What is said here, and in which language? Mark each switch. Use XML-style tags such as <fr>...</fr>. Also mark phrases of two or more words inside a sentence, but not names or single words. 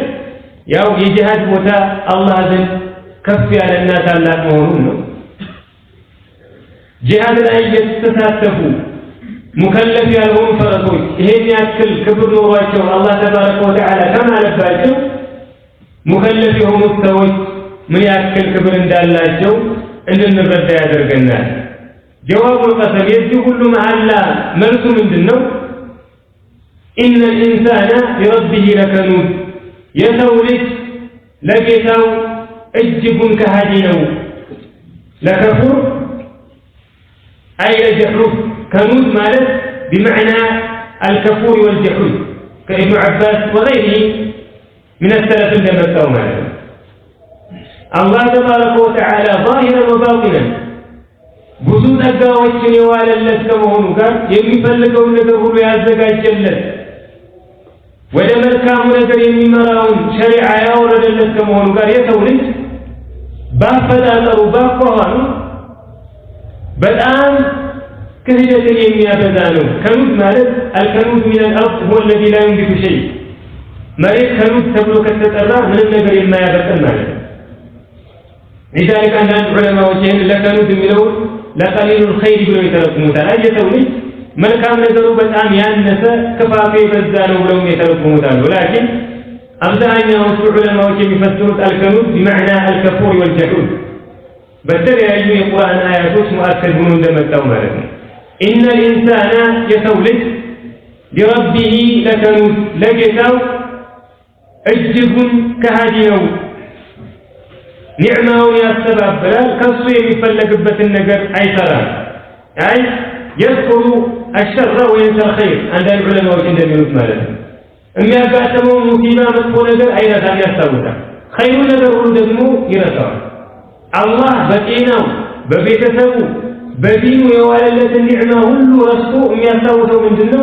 <am>ያው የጂሃድ ቦታ አላህ ዘንድ ከፍ ያለና ታላቅ መሆኑን ነው። ጂሃድ ላይ የተሳተፉ ሙከለፍ ያልሆኑ ፈረሶች ይሄን ያክል ክብር ኖሯቸው አላህ</am> <ar>تبارك وتعالى</ar> <am>ከማለባቸው ሙከለፍ የሆኑት ሰዎች ምን ያክል ክብር እንዳላቸው እንድንረዳ ያደርገናል።</am> <ar>جواب القسم</ar> <am>የዚህ ሁሉ መሐላ መልሱ ምንድነው?</am> <ar>إن الإنسان لربه لكنود</ar> <am>የሰው ልጅ ለጌታው እጅጉን ከሃዲ ነው።</am> <ar>لكفور أي لجحود</ar> <am>ከኑድ ማለት</am> <ar>بمعنى الكفور والجحود كابن عباس وغيره من السلف</ar> <am>እንደመጣው ማለት ነው። አላህ</am> <ar>تبارك وتعالى ظاهرا وباطنا</ar> <am>ብዙ ጸጋዎችን የዋለለት ከመሆኑ ጋር የሚፈልገውን ነገር ሁሉ ያዘጋጀለት ወደ መልካሙ ነገር የሚመራውን ሸሪዓ ያወረደለት ከመሆኑ ጋር የሰው ልጅ ባፈጣጠሩ ባቋዋኑ በጣም ክህደትን የሚያበዛ ነው። ከኑድ ማለት አልከኑድ</am> <ar>من الارض هو الذي لا ينبت شيء</ar> <am>መሬት ከኑድ ተብሎ ከተጠራ ምንም ነገር የማያበቅል ማለት ነው። لذلك አንዳንድ ዑለማዎች ይህን ለከኑድ የሚለው ለቀሊሉ الخير ብለው የተረጉሙታል። የሰው ልጅ መልካም ነገሩ በጣም ያነሰ ክፋቱ የበዛ ነው ብለው የተረጉሙታል። ولكن አብዛኛዎቹ ዑለማዎች የሚፈስሩት አልከኑድ</am> <ar>بمعنى الكفور والجحود</ar> <am>በተለያዩ የቁርአን አያቶች ሙአከድ ሆኖ እንደመጣው ማለት ነው።</am> <ar>إن الإنسان</ar> <am>የሰው ልጅ</am> <ar>لربه لكنود</ar> <am>ለጌታው እጅጉን ከሃዲ ነው። ኒዕማውን ያስተባብራል፣ ከሱ የሚፈለግበትን ነገር አይሰራም።</am> <ar>أي يذكر الشر وينسى الخير</ar> <am>አንዳንድ ዑለማዎች እንደሚሉት ማለት ነው። የሚያጋጥመው ሙሲባ መጥፎ ነገር አይረሳም፣ ያስታውሳል። ኸይሩ ነገር ሁሉ ደግሞ ይረሳዋል። አላህ በጤናው በቤተሰቡ በዲኑ የዋለለትን ኒዕማ ሁሉ ረስቶ የሚያስታውሰው ምንድነው?</am>